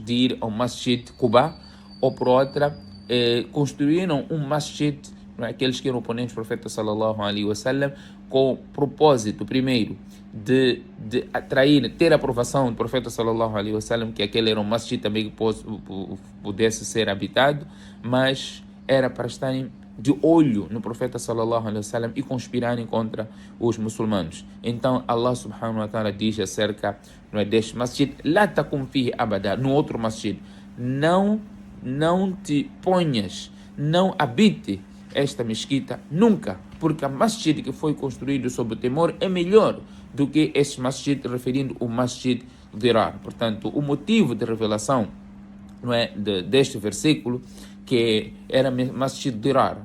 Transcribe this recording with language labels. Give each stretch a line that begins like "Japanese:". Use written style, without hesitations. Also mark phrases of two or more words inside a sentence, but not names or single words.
Portuguese: de ir ao masjid Quba, ou por outra, construíram um masjid, aqueles que eram oponentes do profeta
Arabic: صلى الله عليه وسلم,
Portuguese: com o propósito, primeiro, de atrair, ter a aprovação do profeta
Arabic: صلى الله عليه وسلم,
Portuguese: que aquele era um masjid também que pudesse ser habitado, mas era para estarem de olho no profeta
Arabic: صلى الله عليه وسلم
Portuguese: e conspirarem contra os muçulmanos. Então Allah
Arabic: سبحانه وتعالى
Portuguese: diz acerca, não é, deste masjid:
Arabic: لا تقم فيه أبدا,
Portuguese: no outro masjid, não te ponhas, não habite esta mesquita nunca, porque a masjid que foi construído sob o temor é melhor do que este masjid, referindo o masjid Dirar. Portanto, o motivo de revelação, não é, deste versículo, que era masjid Dirar.